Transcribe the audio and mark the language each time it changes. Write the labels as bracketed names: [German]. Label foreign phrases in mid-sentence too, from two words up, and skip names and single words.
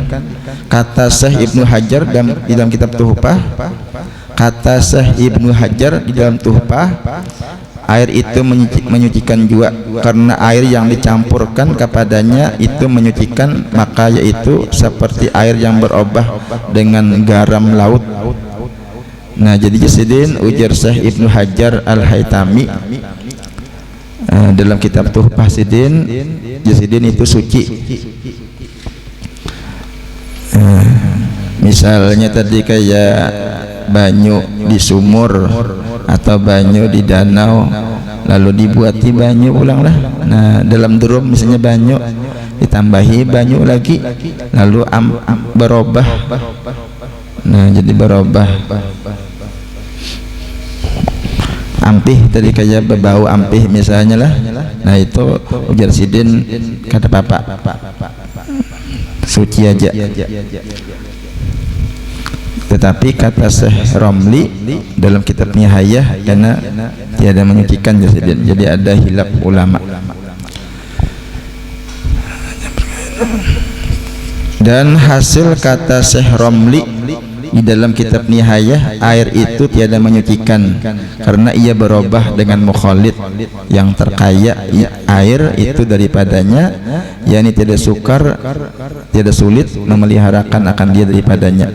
[Indonesian] Kata Syekh Ibnu Hajar di dalam kitab Tuhfah, kata Syekh Ibnu Hajar di dalam Tuhfah, air itu menyucikan juga, karena air yang dicampurkan kepadanya itu menyucikan, maka yaitu seperti air yang berubah dengan garam laut. [Banjar] Nah jadi jasidin ujar Syekh Ibnu Hajar Al-Haytami dalam kitab Tuhfah Sidin, jasidin itu suci. Misalnya tadi kayak banyu di sumur atau banyu di danau, lalu dibuati banyu ulang lah. Nah dalam drum misalnya banyu ditambahi banyu lagi, lalu berubah. Nah jadi berubah. Ampih tadi kayak berbau ampih misalnya lah. Nah itu ujar sidin kata Bapak suci aja. [Indonesian] Tetapi kata Syekh Romli dalam kitab Nihayah karena tiada menyucikan jasidin, jadi ada hilaf ulama. Dan hasil kata Syekh Romli di dalam kitab Nihayah, air itu tiada menyucikan karena ia berubah dengan mukhalid yang terkaya air itu daripadanya, yakni tidak sukar, tidak sulit memeliharakan akan dia daripadanya.